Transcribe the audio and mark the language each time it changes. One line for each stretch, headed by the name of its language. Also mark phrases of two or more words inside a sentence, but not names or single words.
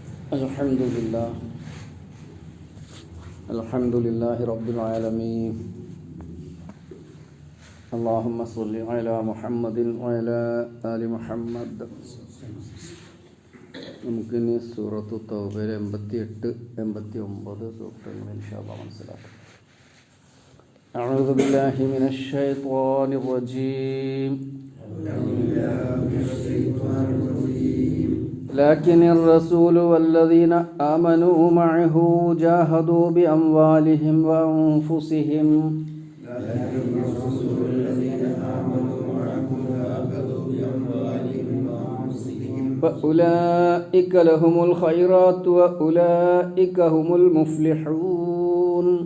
Arabic: الحمد لله رب العالمين. اللهم صل على محمد وعلى آل محمد.
Malayalam: നമുക്കിനി സൂറത്തു തൗബയിലെ 88, 89 സൂക്തങ്ങൾ
Arabic: إن شاء الله
Malayalam: മനസ്സിലാക്കാം.
Arabic: أعوذ بالله من الشيطان الرجيم. لكن الرسول والذين آمنوا معه جاهدوا بأموالهم وأنفسهم وأولئك لهم الخيرات وأولئك هم المفلحون.